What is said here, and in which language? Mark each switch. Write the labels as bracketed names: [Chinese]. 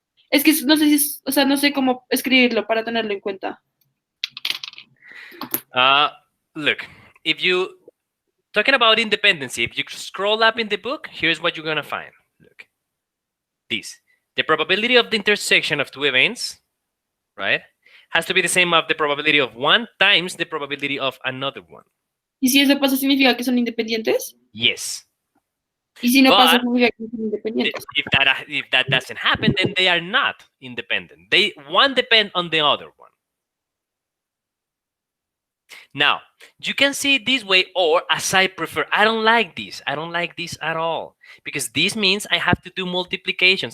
[Spanish] Es que no sé si, o sea, no sé cómo escribirlo para tenerlo en cuenta. [English] Look, if you talking about independency, if you scroll up in the book, here's what you're gonna find. Look, this: the probability of the intersection of two events, right, has to be the same of the probability of one times the probability of another one. [Spanish] ¿Y si eso pasa, significa que son independientes? [English] Yes. [Spanish] ¿Y si no pasa, [English] But [Spanish] significa que no son independientes? [English] if that doesn't happen, then they are not independent. One depend on the other one. Now, you can see it this way, or as I prefer. I don't like this. I don't like this at all. Because this means I have to do multiplications.